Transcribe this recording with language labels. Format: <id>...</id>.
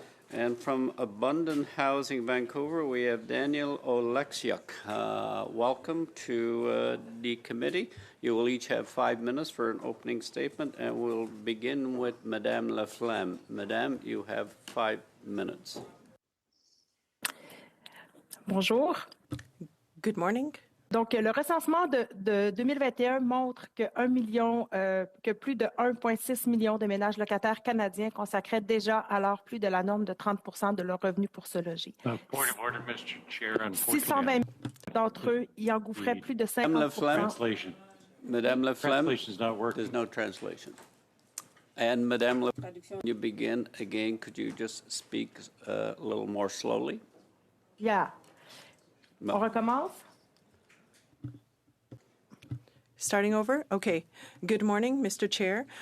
<en>And from Abundant Housing Vancouver, we have Daniel Oleksiuk. Welcome to the committee. You will each have 5 minutes for an opening statement, and we'll begin with Madame Laflamme. Madame, you have 5 minutes.</en> <fr>Bonjour.</fr> <en>Good morning.</en> <fr>Donc, le recensement de 2021 montre que plus de 1,6 million de ménages locataires canadiens consacraient déjà alors plus de la norme de 30% de leurs revenus pour se loger.</fr> <en>Point of order, Mr. Chair.</en> <fr>620 d'entre eux y engouffraient plus de 50%.</fr> <en>Madame Laflamme, Translation is not working. there's no translation. And Madame Laflamme, you begin again. Could you just speak a little more slowly?</en> <fr>Yeah. On recommence?</fr> <en>Starting over? Okay. Good morning, Mr. Chair.</en>